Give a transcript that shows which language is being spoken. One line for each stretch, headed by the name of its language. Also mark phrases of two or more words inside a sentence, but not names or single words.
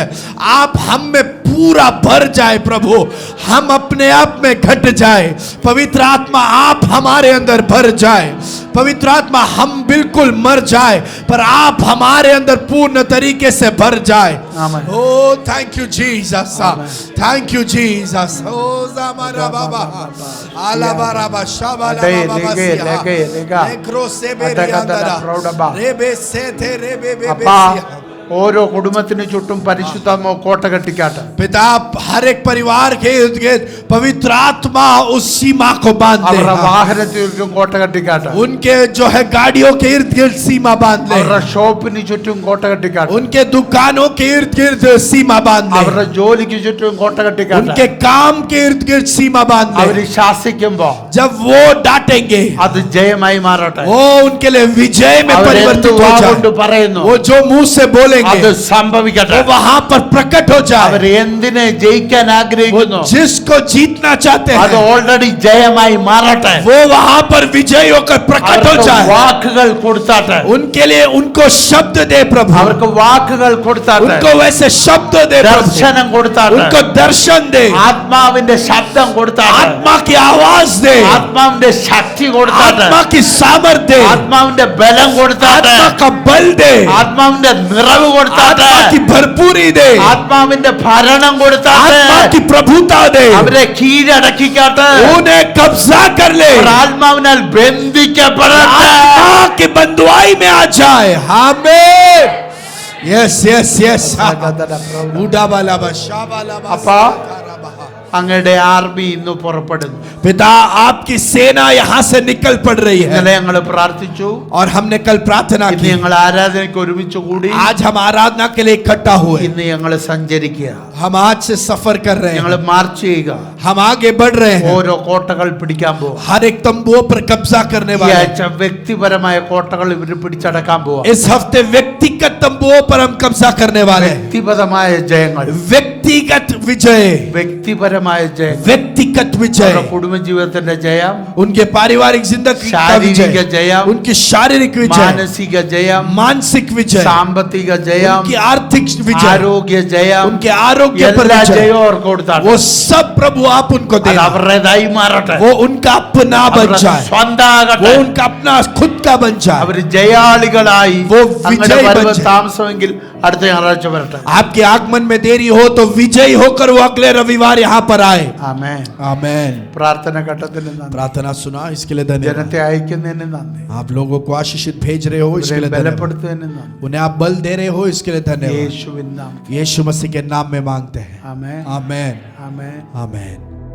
Hindi: आप हम में पूरा भर जाए प्रभु. हम अपने आप में घट जाए. पवित्र आत्मा आप हमारे अंदर भर जाए. पवित्र आत्मा हम बिल्कुल मर जाए पर आप हमारे अंदर पूर्ण तरीके से भर जाए. आमीन.
English: O thank you Jesus. Thank you Jesus. ओ ज़मारा बाबा आला बाराबा शाबाला बाबा लेगा. नेक्रो से अटका बेरियांदरा प्रौढबा. रेबे से थे रेबे
Malayalam: അപ്പാ बेबे. ഓരോ കുടുംബത്തിന് ചുറ്റും പരിശുദ്ധാത്മാവ് കോട്ട കെട്ടിക്കാട്ടെ.
Hindi: पिता हर एक परिवार के इर्द गिर्द पवित्र आत्मा उस सीमा को बांध दे.
Malayalam: അവരുടെ വാഹനത്തിന് ചുറ്റും കോട്ട കെട്ടിക്കാട്ടെ.
Hindi: उनके जो है गाड़ियों के इर्द गिर्द सीमा बांध ले.
Malayalam: അവരുടെ ഷോപ്പിന് ചുറ്റും കോട്ട കെട്ടിക്കാട്ടെ.
Hindi: उनके दुकानों के इर्द गिर्द सीमा बांध
Malayalam: അവരുടെ
Hindi: ले.
Malayalam: ജോലിക്ക് ചുറ്റും കോട്ട കെട്ടിക്കാട്ടെ.
Hindi: उनके काम के इर्द गिर्द सीमा बांध
Malayalam: അവര്
Hindi: ले.
Malayalam: ശാസിക്കുമ്പോ
Hindi: जब वो डांटेंगे
Malayalam: അത് ജയമായി മാറട്ടെ.
Hindi: वो उनके लिए विजय में
Malayalam: അവരെന്ത്
Hindi: परिवर्तित हो
Malayalam: വാഗൊണ്ട്
Hindi: जाए.
Malayalam: പറയുന്നു
Hindi: वो जो मुंह से
Malayalam: അത്
Hindi: बोलेंगे
Malayalam: സംഭവിക്കട്ടെ.
Hindi: वो वहां पर प्रकट हो जाए.
Malayalam: അവർ എന്തിനെ ജയിക്കാൻ
Hindi: वो
Malayalam: ആഗ്രഹിക്കുന്നു
Hindi: जिसको जीतना चाहते
Malayalam: അത്
Hindi: हैं
Malayalam: ഓൾറെഡി ജയമായി മാറട്ടെ.
Hindi: वो वहां पर विजय होकर प्रकट हो
Malayalam: അവർക്ക്
Hindi: जाए.
Malayalam: വാക്കുകൾ കൊടുത്താട്ടെ.
Hindi: उनके लिए उनको शब्द दे प्रभु.
Malayalam: അവർക്ക് വാക്കുകൾ കൊടുത്താട്ടെ.
Hindi: उनको वैसे शब्द दे प्रभु.
Malayalam: ദർശനം കൊടുത്താട്ടെ.
Hindi: उनको दर्शन दे.
Malayalam: ആത്മാവിന്റെ ശബ്ദം കൊടുത്താട്ടെ.
Hindi: आत्मा की आवाज दे.
Malayalam: ആത്മാവിന്റെ ശക്തി കൊടുത്താട്ടെ.
Hindi: आत्मा की सामर्थ दे.
Malayalam: ആത്മാവിന്റെ ബലം കൊടുത്താട്ടെ.
Hindi: आत्मा का बल दे.
Malayalam: ആത്മാവിന്റെ നിറവ് കൊടുത്താട്ടെ.
Hindi: आत्मा की भरपूरी दे.
Malayalam: ആത്മാവിന്റെ ഭരണം കൊടുത്താട്ടെ.
Hindi: आत्मा की प्रभुता दे.
Malayalam: അവരെ കീഴടക്കിക്കാട്ടെ.
Hindi: उन्हें कब्जा कर ले.
Malayalam: അവർ ആത്മാവിനാൽ ബന്ധിക്കപ്പെടട്ടെ.
Hindi: आत्मा की बंधुआई में आ जाए.
English: आमीन. yes yes yes. उडाबालाबा शाबालाबा.
Malayalam: അപ്പാ അങ്ങയുടെ ആർമി ഇന്ന് പുറപ്പെടുന്നു.
Hindi: पिता आपकी सेना यहाँ से निकल पड़ रही है.
Malayalam: ഇന്നലെ ഞങ്ങൾ പ്രാർത്ഥിച്ചു.
Hindi: और हमने कल प्रार्थना
Malayalam: ഇന്ന്
Hindi: की.
Malayalam: ഞങ്ങൾ ആരാധനയ്ക്ക് ഒരുമിച്ച് കൂടി.
Hindi: आज हम आराधना के लिए इकट्ठा हुए.
Malayalam: ഇന്ന് ഞങ്ങൾ സഞ്ചരിക്കുക.
Hindi: हम आज से सफर कर रहे
Malayalam: ഞങ്ങൾ
Hindi: हैं.
Malayalam: മാർച്ച് ചെയ്യുക.
Hindi: हम आगे बढ़ रहे हैं.
Malayalam: ഓരോ കോട്ടകൾ പിടിക്കാൻ പോവാ.
Hindi: हर एक तंबुओं पर कब्जा करने
Malayalam: ഈ
Hindi: वाले हैं.
Malayalam: ആഴ്ച വ്യക്തിപരമായ കോട്ടകൾ ഇവർ പിടിച്ചടക്കാൻ പോവാ.
Hindi: इस हफ्ते व्यक्तिगत तंबुओं पर हम कब्जा करने वाले हैं.
Malayalam: വ്യക്തിപരമായ ജയങ്ങൾ.
Hindi: व्यक्तिगत विजय.
Malayalam: വ്യക്തിപരമായ ജയം.
Hindi: व्यक्तिगत विजय.
Malayalam: കുടുംബജീവിതത്തിന്റെ ജയം.
Hindi: उनके पारिवारिक जिंदगी का
Malayalam: ശാരീരിക
Hindi: विजय.
Malayalam: ജയം.
Hindi: उनकी शारीरिक विजय.
Malayalam: മാനസിക ജയം.
Hindi: मानसिक विजय.
Malayalam: സാമ്പത്തിക ജയം.
Hindi: उनकी आर्थिक विजय.
Malayalam: ആരോഗ്യ ജയം.
Hindi: उनके आरोग्य पर
Malayalam: എല്ലാ
Hindi: विजय.
Malayalam: ജയവും അവർക്ക് കൊടുത്താണ്.
Hindi: वो सब प्रभु आप उनको
Malayalam: അത്
Hindi: देना.
Malayalam: അവരുടേതായി മാറട്ടെ.
Hindi: वो उनका अपना बन
Malayalam: അവരുടെ
Hindi: जाए.
Malayalam: സ്വന്തമാകട്ടെ.
Hindi: वो उनका अपना खुद का बन जाए.
Malayalam: അവർ ജയാളികളായി
Hindi: वो
Malayalam: അങ്ങനെ
Hindi: विजयी
Malayalam: വരുന്ന
Hindi: बन जाए.
Malayalam: താമസമെങ്കിൽ അടുത്ത ഞായറാഴ്ച വരട്ടെ.
Hindi: आपके आगमन में देरी हो तो विजयी होकर वो अगले रविवार यहाँ पर आए.
Malayalam: ആമേൻ.
Hindi: आमेन.
Malayalam: പ്രാർത്ഥന ഘട്ടത്തിന് നന്ദി.
Hindi: प्रार्थना सुना इसके लिए धन्यवाद.
Malayalam: ജനത്തെ അയക്കുന്നതിന് നന്ദി.
Hindi: आप लोगों को आशीषित भेज रहे हो इसके
Malayalam: ഇവരെ
Hindi: लिए धन्यवाद.
Malayalam: ബലപ്പെടുത്തുന്നതിന് നന്ദി.
Hindi: उन्हें आप बल दे रहे हो इसके लिए धन्यवाद.
Malayalam: യേശുവിൻ നാമത്തിൽ.
Hindi: यीशु मसीह के नाम में मांगते हैं.
Malayalam: ആമേൻ.
Hindi: आमेन.
Malayalam: ആമേൻ.
Hindi: आमेन.